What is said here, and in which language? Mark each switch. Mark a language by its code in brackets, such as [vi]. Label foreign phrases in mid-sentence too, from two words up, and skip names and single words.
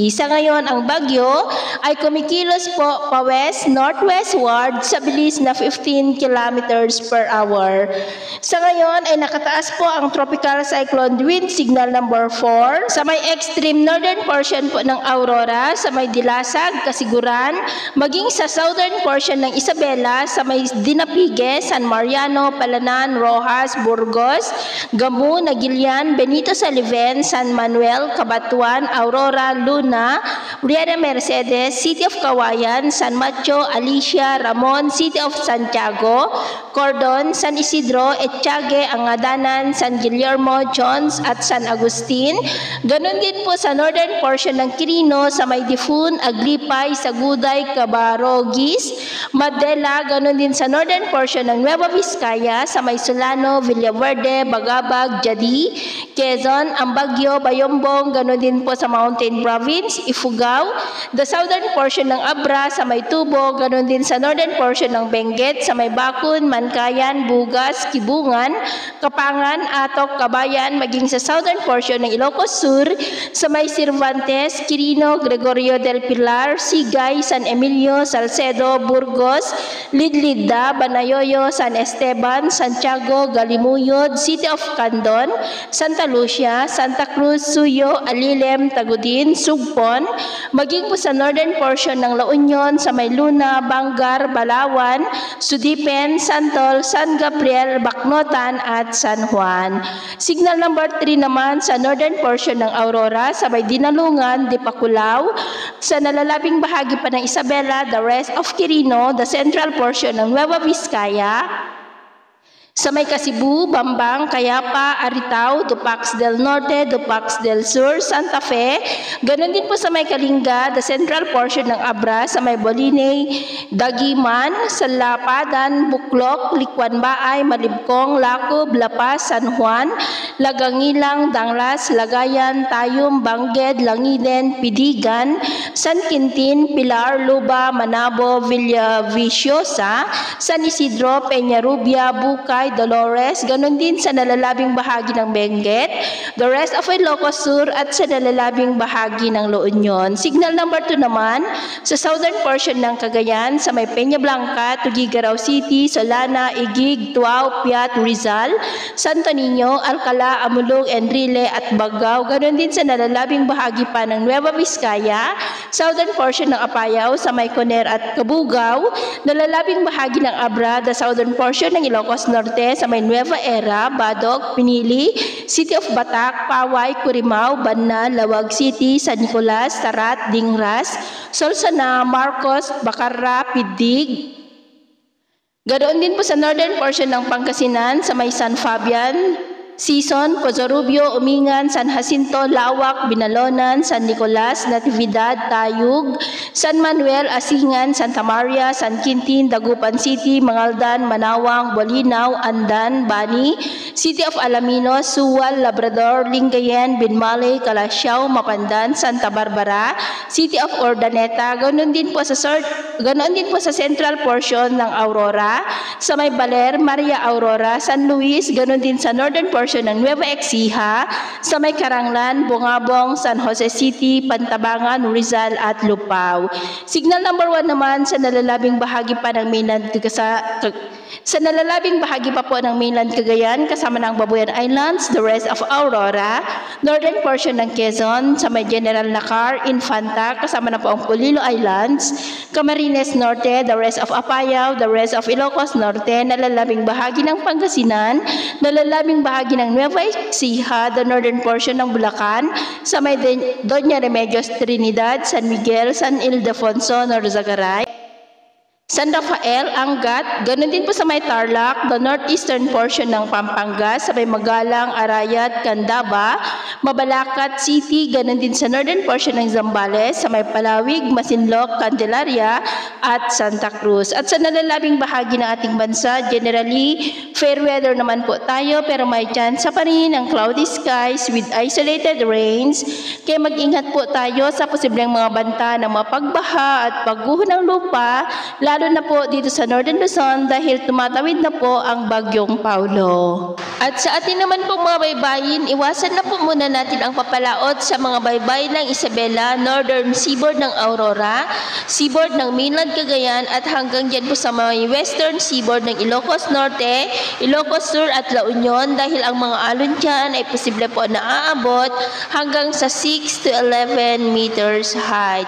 [tl] Sa ngayon, ang bagyo ay kumikilos po pa-west, northwestward sa bilis na 15 [en] kilometers per hour. [tl] Sa ngayon ay nakataas po ang [en] tropical cyclone wind signal number 4 [tl] sa may [en] extreme northern portion [tl] po ng Aurora, sa may Dilasag, Kasiguran, maging sa [en] southern portion [tl] ng Isabela, sa may Dinapigue, San Mariano, Palanan, Rojas, Burgos, Gamu, Nagilian, Benito Saliven, San Manuel, Cabatuan, Aurora, Luna, Riera Mercedes, City of Kawayan, San Mateo, Alicia, Ramon, City of Santiago, Cordon, San Isidro, Etchague, Angadanan, San Guillermo, Jones at San Agustin. Ganon din po sa [en] northern portion [tl] ng Quirino, sa may Difun, Aglipay, Saguday, Cabarogis, Madela, ganon din sa [en] northern portion [tl] ng Nueva Vizcaya, sa may Solano, Villaverde, Bagabag, Jadi, Quezon, Ambagyo, Bayombong, ganon din po sa Mountain Province, Ifugao, [en] the southern portion [tl] ng Abra, sa may Tubo, ganon din sa [en] northern portion [tl] ng Benguet, sa may Bakun, Mankayan, Bugas, Kibungan, Kapangan, Atok, Kabayan, maging sa [en] southern portion [tl] ng Ilocos Sur, sa may Cervantes, Quirino, Gregorio del Pilar, Sigay, San Emilio, Salcedo, Burgos, Lidlida, Banayoyo, San Esteban, Santiago, Galimuyod, City of Candon, Santa Lucia, Santa Cruz, Suyo, Alilem, Tagudin, Sugpon, maging po sa northern portion ng La Union, sa may Luna, Bangar, Balawan, Sudipen, Santol, San Gabriel, Bacnotan at San Juan. [en] Signal number 3 [tl] naman sa [en] northern portion [tl] ng Aurora, sa may Dinalungan, Dipakulaw, sa nalalabing bahagi pa ng Isabela, [en] the rest of Quirino, the central portion ng Nueva Vizcaya, [tl] sa may Kasibu, Bambang, Cayapa, Aritao, Dupax del Norte, Dupax del Sur, Santa Fe, ganon din po sa may Kalinga, [en] the central portion [tl] ng Abra, sa may Boline, Dagiman, Salapadan, Buklok, Likwan Baay, Malibkong, Lacob, Lapas, San Juan, Lagangilang, Danglas, Lagayan, Tayum, Bangged, Langiden, Pidigan, San Quintin, Pilar, Luba, Manabo, Villaviciosa, San Isidro, Peñarubia, Bukay, Dolores, ganon din sa nalalabing bahagi ng Benguet, [en] the rest of [tl] Ilocos Sur at sa nalalabing bahagi ng La Union. [en] Signal number 2 [tl] naman sa [en] southern portion [tl] ng Cagayan, sa may Peña Blanca, Tugigaraw City, Solana, Igig, Tuao, Piat, Rizal, Santo Niño, Alcala, Amulog, Enrile at Bagao, ganon din sa nalalabing bahagi pa ng Nueva Vizcaya, [en] southern portion [tl] ng Apayao, sa may Coner at Kabugao, nalalabing bahagi ng Abra, [en] the southern portion [tl] ng Ilocos Norte, sa may Nueva Era, Badog, Pinili, City of Batac, Paway, Curimao, Banna, Lawag City, San Nicolas, Tarat, Dingras, Solsona, Marcos, Bacarra, Pidig. Ganoon din po sa [en] northern portion [tl] ng Pangasinan, sa may San Fabian, Sison, Pozorubio, Umingan, San Jacinto, Lawak, Binalonan, San Nicolas, Natividad, Tayug, San Manuel, Asingan, Santa Maria, San Quintin, Dagupan City, Mangaldan, Manawang, Bolinao, Andan, Bani, City of Alaminos, Suwal, Labrador, Lingayen, Binmalay, Calasiao, Mapandan, Santa Barbara, City of Urdaneta, ganoon din po sa [en] central portion [tl] ng Aurora, sa may Baler, Maria Aurora, San Luis, ganoon din sa [en] northern portion [tl] ng Nueva Ecija, sa may Karanglan, Bungabong, San Jose City, Pantabangan, Rizal at Lupao. [en] Signal number 1 [tl] naman sa nalalabing bahagi pa ng mainland sa nalalabing bahagi pa po ng mainland Cagayan, kasama ng Babuyan Islands, [en] the rest of Aurora, northern portion [tl] ng Quezon, sa may General Nakar, Infanta, kasama na po ang Polillo Islands, Camarines Norte, [en] the rest of Apayao, the rest [tl] of Ilocos Norte, nalalabing bahagi ng Pangasinan, nalalabing bahagi ng Nueva Ecija, [en] the northern portion [tl] ng Bulacan, sa may Doña Remedios Trinidad, San Miguel, San Ildefonso, Norzagaray, San Rafael, Angat, ganun din po sa may Tarlac, [en] the northeastern portion [tl] ng Pampanga, sa may Magalang, Arayat, Candaba, Mabalacat City, ganun din sa [en] northern portion [tl] ng Zambales, sa may Palawig, Masinloc, Candelaria, at Santa Cruz. At sa nalalabing bahagi ng ating bansa, [en] generally, fair weather [tl] naman po tayo, pero may chance pa rin ng [en] cloudy skies with isolated rains, [tl] kaya mag-ingat po tayo sa posibleng mga banta ng mapagbaha at pagguho ng lupa, lalo na po dito sa Northern Luzon dahil tumatawid na po ang Bagyong Paulo. At sa atin naman pong mga baybayin, iwasan na po muna natin ang papalaot sa mga baybay ng Isabela, Northern Seaboard ng Aurora, Seaboard ng Mainland Cagayan at hanggang dyan po sa mga Western Seaboard ng Ilocos Norte, Ilocos Sur at La Union dahil ang mga alon dyan ay posible po na aabot hanggang sa [en] 6 to 11 meters height.